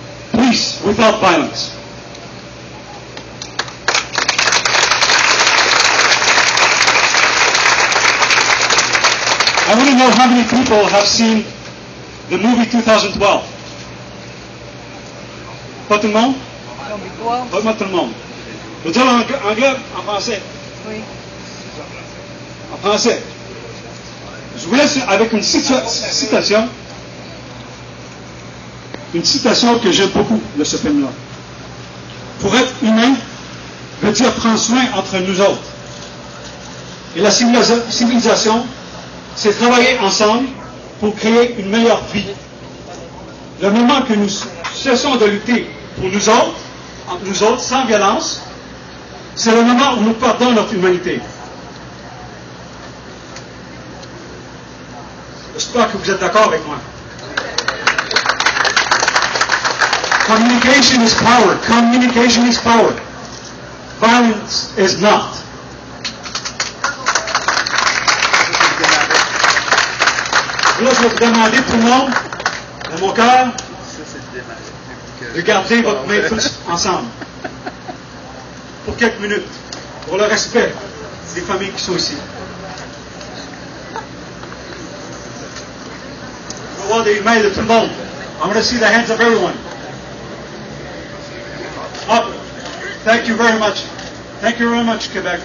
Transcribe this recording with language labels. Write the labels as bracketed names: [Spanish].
[English] Peace without violence. I want to know how many people have seen the movie 2012. [French] Pas tout le monde? Pas tout le monde. Je veux dire en anglais, en français. Oui. En français. Je vous laisse avec une citation. Une citation que j'aime beaucoup de ce film-là. Pour être humain veut dire prendre soin entre nous autres. Et la civilisation, c'est travailler ensemble pour créer une meilleure vie. Le moment que nous cessons de lutter pour nous autres, sans violence, c'est le moment où nous perdons notre humanité. J'espère que vous êtes d'accord avec moi. [English] Communication is power. Communication is power. Violence is not. [French] Là, je vais vous demander, tout le monde, dans mon cœur, de garder votre main tous ensemble. Pour quelques minutes. Pour le respect des familles qui sont ici. Je vais voir des mains de tout le monde. [English] I want to see the hands of everyone. Up. Thank you very much. Thank you very much, Québec.